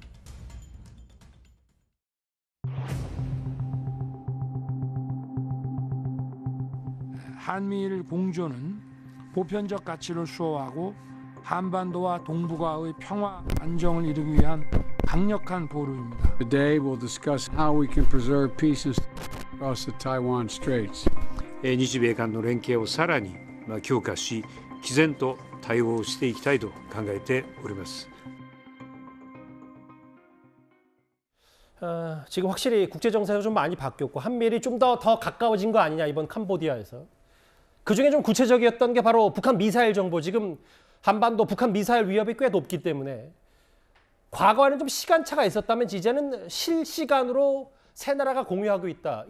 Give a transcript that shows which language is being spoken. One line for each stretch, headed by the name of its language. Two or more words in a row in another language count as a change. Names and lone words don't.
Korean: 한미일 공조는 보편적 가치를 수호하고 한반도와 동북아의 평화 안정을 이루기 위한 강력한 보루입니다.
English: Today we'll discuss how we can preserve peace across the Taiwan Straits.
Japanese: 日米間の連携をさらに強化し、毅然と対応していきたいと考えております。
Korean: 지금 확실히 국제 정세가 좀 많이 바뀌었고 한미일이 좀 더 가까워진 거 아니냐 이번 캄보디아에서. 그중에 좀 구체적이었던 게 바로 북한 미사일 정보. 지금 한반도 북한 미사일 위협이 꽤 높기 때문에 과거에는 좀 시간차가 있었다면 이제는 실시간으로 세 나라가 공유하고 있다.